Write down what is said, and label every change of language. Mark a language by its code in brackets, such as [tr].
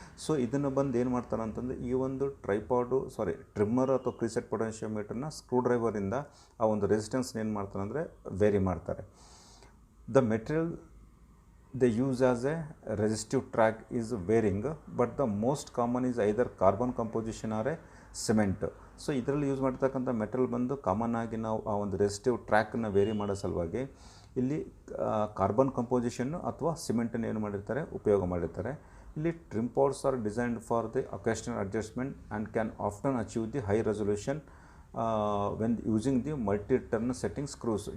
[kn] So ಇದನ್ನು ಬಂದು ಏನು ಮಾಡ್ತಾರೆ ಅಂತಂದರೆ ಈ ಒಂದು ಟ್ರಿಮ್ಮರ್ ಅಥವಾ ಪ್ರೀಸೆಟ್ ಪೊಟೆನ್ಷಿಯೋಮೀಟರ್ನ ಸ್ಕ್ರೂ ಡ್ರೈವರಿಂದ ಆ ಒಂದು ರೆಸಿಸ್ಟೆನ್ಸ್ನ ಏನು ಮಾಡ್ತಾರೆ ಅಂದರೆ ವೇರಿ ಮಾಡ್ತಾರೆ. [en] The material they use as a resistive track is varying, but the most common is either carbon composition or a cement. [kn] So ಇದರಲ್ಲಿ ಯೂಸ್ ಮಾಡ್ತಕ್ಕಂಥ ಮೆಟಲ್ ಬಂದು ಕಾಮನ್ ಆಗಿ ನಾವು ಆ ಒಂದು ರೆಸಿಸ್ಟಿವ್ ಟ್ರ್ಯಾಕನ್ನು ವೇರಿ ಮಾಡೋ ಸಲುವಾಗಿ ಇಲ್ಲಿ ಕಾರ್ಬನ್ ಕಂಪೋಸಿಷನ್ನು ಅಥವಾ ಸಿಮೆಂಟನ್ನು ಏನು ಮಾಡಿರ್ತಾರೆ ಉಪಯೋಗ ಮಾಡಿರ್ತಾರೆ. ಇಲ್ಲಿ [en] Trim pots are designed for the occasional adjustment and can often achieve the high resolution when using the multi turn setting screws.